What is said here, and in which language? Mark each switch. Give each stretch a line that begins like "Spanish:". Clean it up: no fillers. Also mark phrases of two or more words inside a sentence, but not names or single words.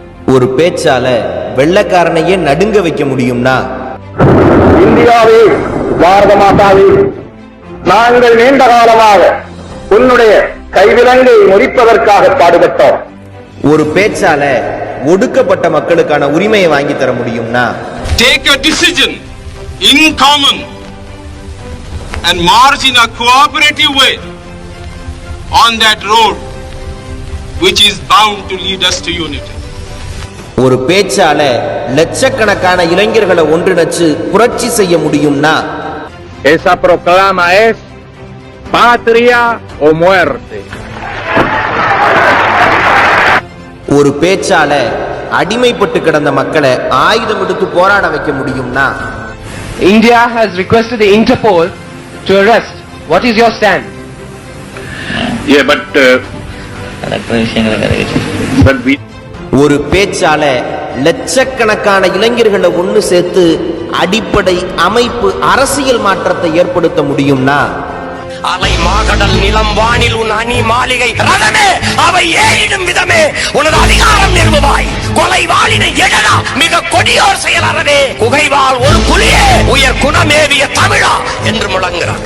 Tamil: ஒரு பேச்சால வெள்ளக்காரனையே நடுங்க வைக்க முடியும்னா, இந்தியாவே, பாரத மாதாவே, நாங்கள் நீண்ட காலமாக உன்னுடைய கைவிலங்கை முறிப்பதற்காக பாடுபட்டோம். ஒரு பேச்சால ஒடுக்கப்பட்ட மக்களுக்கான உரிமையை வாங்கி தர முடியும்னா,
English: take a decision in common and march in a cooperative way on that road which is bound to lead us to unity.
Tamil: ஒரு பேச்சால லட்சக்கணக்கான இளைஞர்களை ஒன்றிணைச்சு புரட்சி செய்ய முடியும்னா,
Spanish: Esa proclama es patria o muerte.
Tamil: ஒரு பேச்சால அடிமைப்பட்டு கிடந்த மக்களை ஆயுதம் எடுத்து போராட வைக்க முடியும்னா,
English: India has requested the Interpol to arrest. What is your stand? Yeah, but we
Tamil: ஒரு பேச்சால லட்சக்கணக்கான இளைஞர்களை ஒன்று சேர்த்து அடிப்படை அமைப்பு அரசியல் மாற்றத்தை ஏற்படுத்த முடியும்னா, அலை மாகடல் நிலம் வானில் உன் அணி மாளிகை ரதமே அவை ஏறிடும் விதமே உனது அதிகாரம் நிறுவுவாய் கொலை வாளினை எழலா மிக கொடியோர் செயலறவே குகைவாள் ஒரு புலியே உயர் குணமேவிய தமிழா என்று முழங்குகிறார்.